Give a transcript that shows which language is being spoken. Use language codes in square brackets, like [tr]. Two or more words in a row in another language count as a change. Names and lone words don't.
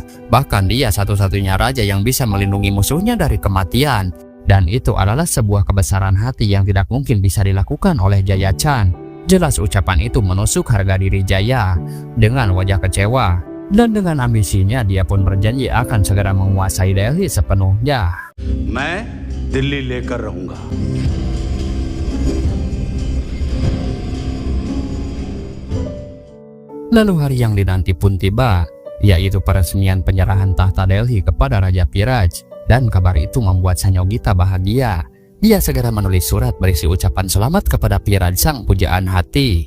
[id] Bahkan dia satu-satunya raja yang bisa melindungi musuhnya dari kematian. Dan itu adalah sebuah kebesaran hati yang tidak mungkin bisa dilakukan oleh Jayachan. Jelas ucapan itu menusuk harga diri Jaya. Dengan wajah kecewa dan dengan ambisinya, dia pun berjanji akan segera menguasai Delhi sepenuhnya. [hi] मैं दिल्ली लेकर रहूंगा। [id] Lalu hari yang dinanti pun tiba, yaitu peresmian penyerahan tahta Delhi kepada Raja Piraj. Dan kabar itu membuat Sanyogita bahagia. Dia segera menulis surat berisi ucapan selamat kepada Piraj, sang pujaan hati.